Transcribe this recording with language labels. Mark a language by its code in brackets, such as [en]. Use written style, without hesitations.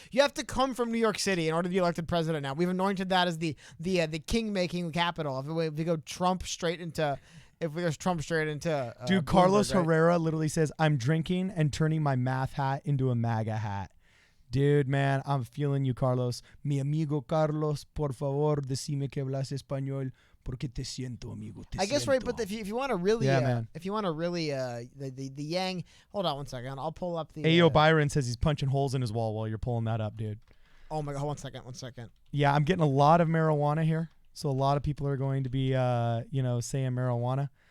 [en] You have to come from New York City in order to be elected president now. We've anointed that as the king-making capital. If we go Trump straight into... If we go Trump straight into... Dude, Carlos Herrera literally says, I'm drinking and turning my math hat into a MAGA hat. Dude, man, I'm feeling you, Carlos. [es] Mi amigo Carlos, por favor, decime que hablas español, porque te siento, amigo. [en] I guess, right, but if you want to really... man. If you want to really... The Yang... Hold on one second. I'll pull up the... Ayo Byron says he's punching holes in his wall while you're pulling that up, dude. Oh, my God. One second. Yeah, I'm getting a lot of marijuana here. So a lot of people are going to be, saying marijuana.